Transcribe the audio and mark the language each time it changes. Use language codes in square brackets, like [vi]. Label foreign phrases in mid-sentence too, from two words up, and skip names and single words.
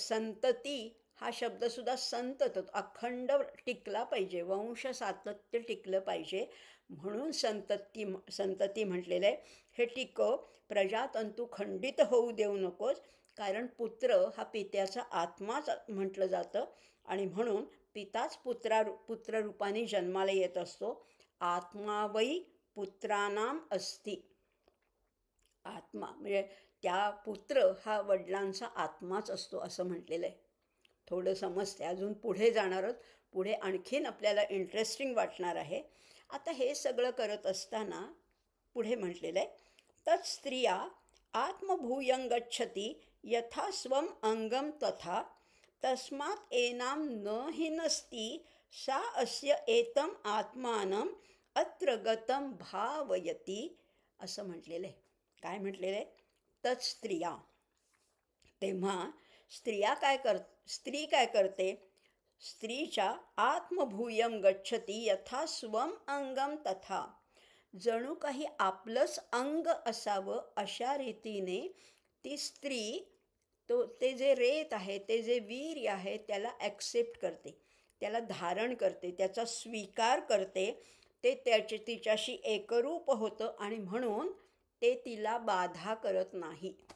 [mr] संतती हा शब्दसुद्धा संतत, अखंड टिकला पाहिजे, वंश सातत्य टिकलं पाहिजे म्हणून संतती म्हटलेलं आहे. हे टिकव. प्रजातंतू खंडित होऊ देऊ नकोस, कारण पुत्र हा पित्याचा आत्माच म्हटलं जातं आणि म्हणून पिताच पुत्ररूपाने जन्माला येत असतो. [sa] आत्मा वै पुत्राणाम अस्ति. [mr] आत्मा म्हणजे त्या पुत्र हा वडिलांचा आत्माच असतो असं म्हटलेलं आहे. थोडं समजते, अजून पुढे जाणार आहोत. पुढे आणखीन आपल्याला इंटरेस्टिंग वाटणार आहे. आता हे सगळं करत असताना पुढे म्हटलेलं आहे, [sa] तत् स्त्रिया आत्मभूयं गच्छति यथा स्वम अंगम तथा तस्मात् एनाम न हिनस्ति सा अस्य एतम आत्मानं अत्र गतं भावयति [mr] असं म्हटलेलं आहे. काय म्हटलेलं आहे? [sa] तत् स्त्रिया. [mr] तेव्हा स्त्री काय करते? [sa] स्त्रीच्या आत्मभूयं गच्छति यथा स्वम अंगम तथा. [mr] जणू काही आपलंच अंग असावं अशा रीतीने ती स्त्री ते जे रेत आहे, ते जे वीर्य आहे त्याला ॲक्सेप्ट करते, त्याला धारण करते, त्याचा स्वीकार करते. ते तिच्याशी एकरूप होतं आणि म्हणून ते तिला बाधा करत नाही.